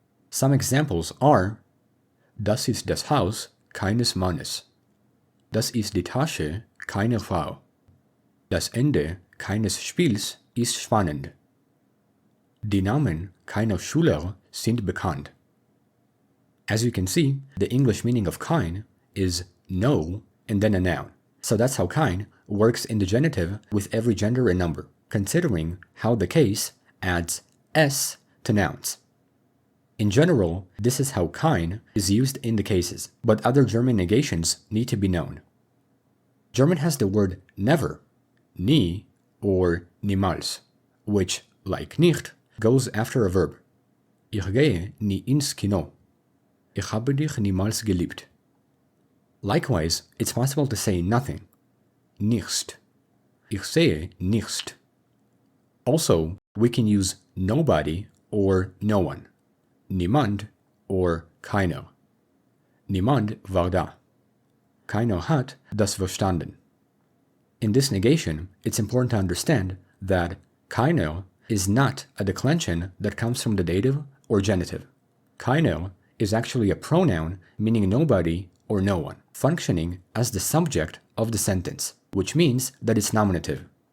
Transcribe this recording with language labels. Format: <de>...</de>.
<de>Some examples are: Das ist das Haus keines Mannes. Das ist die Tasche keiner Frau. Das Ende keines Spiels ist spannend. Die Namen keiner Schüler sind bekannt.</de> <en>As you can see, the English meaning of kein is no and then a noun. So that's how kein works in the genitive with every gender and number, considering how the case adds s to nouns. In general, this is how kein is used in the cases, but other German negations need to be known. German has the word never, nie, or niemals, which, like nicht, goes after a verb.</en> <de>Ich gehe nie ins Kino. Ich habe dich niemals geliebt.</de> <en>Likewise, it's possible to say nothing. Nichts.</en> <de>Ich sehe nichts.</de> <en>Also, we can use nobody or no one.</en> <de>Niemand or keiner. Niemand war da. Keiner hat das verstanden.</de> <en>In this negation, it's important to understand that keiner is not a declension that comes from the dative or genitive. Keiner is actually a pronoun meaning nobody or no one, functioning as the subject of the sentence, which means that it's nominative.</en>